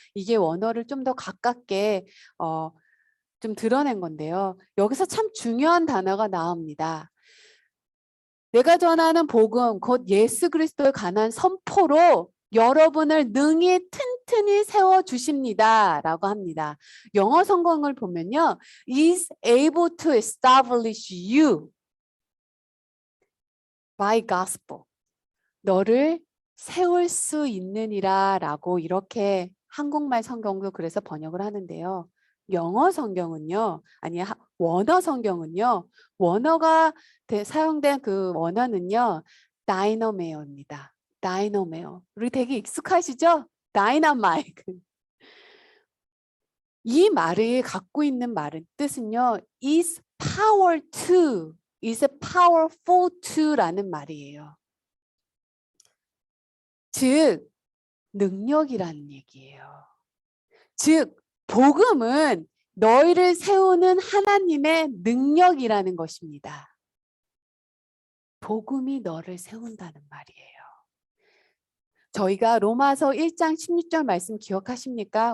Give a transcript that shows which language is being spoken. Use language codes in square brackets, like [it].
[ko] 이게 원어를 좀 더 가깝게 좀 드러낸 건데요. 여기서 참 중요한 단어가 나옵니다. 내가 전하는 복음, 곧 예수 그리스도에 관한 선포로 여러분을 능히 튼튼히 세워주십니다. 라고 합니다. 영어 성경을 보면요. [en] is able to establish you by gospel. [ko] 너를 세울 수 있느니라 라고 이렇게 한국말 성경도 그래서 번역을 하는데요. 영어 성경은요. 아니 원어 성경은요. 원어가 사용된 그 원어는요. 다이너메어입니다. 다이너메어. 우리 되게 익숙하시죠? 다이너마이트. 이 말이 갖고 있는 말은 뜻은요. [en] is power to, is powerful to라는 [ko] 말이에요. 즉 능력이라는 얘기예요. 즉 복음은 너희를 세우는 하나님의 능력이라는 것입니다. 복음이 너를 세운다는 말이에요. 저희가 로마서 1장 16절 말씀 기억하십니까?